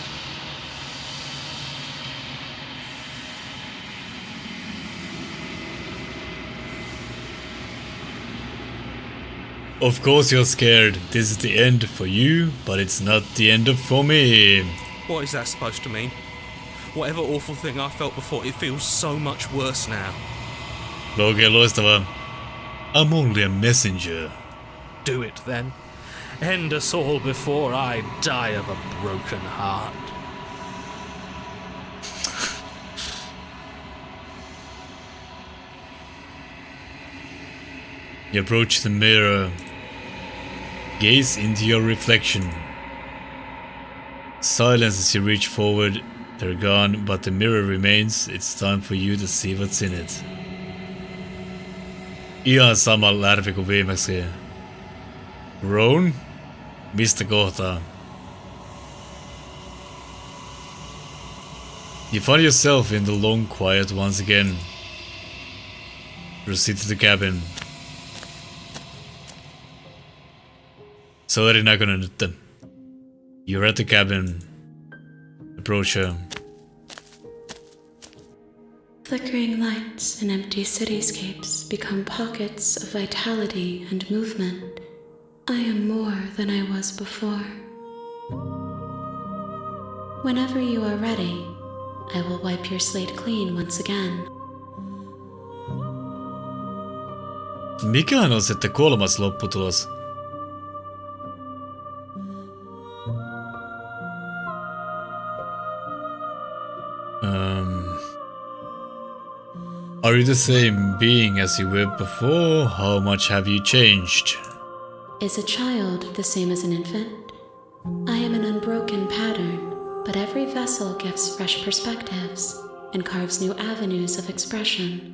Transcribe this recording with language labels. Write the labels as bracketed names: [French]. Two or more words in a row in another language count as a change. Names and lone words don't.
[English] Of course you're scared. This is the end for you, but it's not the end for me. What is that supposed to mean? Whatever awful thing I felt before, it feels so much worse now. [Finnish] Oikein loistavaa. [English] I'm only a messenger. Do it then. End us all before I die of a broken heart. You approach the mirror. Gaze into your reflection. Silence as you reach forward. They're gone, but the mirror remains. It's time for you to see what's in it. [Finnish] Ihan sama lärvi kuin viimeksi. Roan? Mistä kohtaa? [English] You find yourself in the long quiet once again. Proceed to the cabin. [Finnish] Se on erinäköinen nyt. [English] You're at the cabin. Approach her. Flickering lights and empty cityscapes become pockets of vitality and movement. I am more than I was before. Whenever you are ready, I will wipe your slate clean once again. [Finnish] Mikähän on sitten kolmas lopputulos? [English] Are you the same being as you were before? How much have you changed? Is a child the same as an infant? I am an unbroken pattern, but every vessel gives fresh perspectives and carves new avenues of expression.